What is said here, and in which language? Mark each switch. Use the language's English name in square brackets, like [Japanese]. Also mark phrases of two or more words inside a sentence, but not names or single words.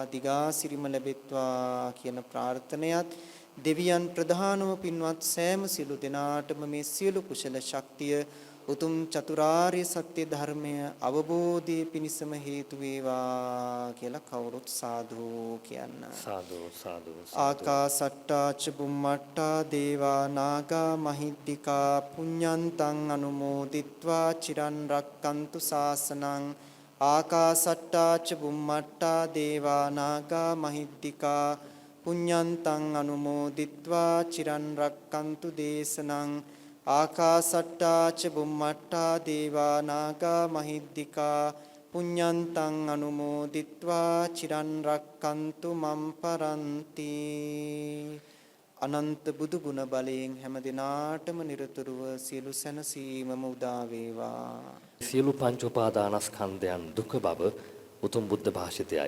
[Sinhala] දිගාසිරිම ලැබෙත්වා කියන ප්‍රාර්ථනයත් දෙවියන් ප්‍රධානව පින්වත් සෑම සිළු දෙනාටම මේ සියලු කුසල ශක්තිය උතුම් චතුරාර්ය සත්‍ය ධර්මය අවබෝධයේ පිණසම හේතු වේවා කියලා කවුරුත් සාදු කියන්න. සාදු සාදු. [Pali] ආකාසට්ටා ච බුම්මට්ටා දේවා නාග මහිද්దికා පුඤ්ඤන්තං අනුමෝදිත්වා චිරන් රක්칸තු ශාසනං. ආකාසට්ටා ච බුම්මට්ටා දේවා නාග මහිද්దికා පුඤ්ඤන්තං අනුමෝදිත්වා චිරන් රක්칸තු දේශනං. ආකාසට්ටා ච බුම්මට්ටා දේවා නාග මහිද්దికා පුඤ්ඤන්තං අනුමෝදිත්වා චිරන් රක්칸තු මම් පරන්ති. [Sinhala] අනන්ත බුදු ගුණ බලයෙන් හැම දිනාටම නිරතුරුව සියලු සැනසීමම උදා වේවා. සියලු පංච උපාදානස්කන්ධයන් දුක බව උතුම් බුද්ධ භාෂිතයයි.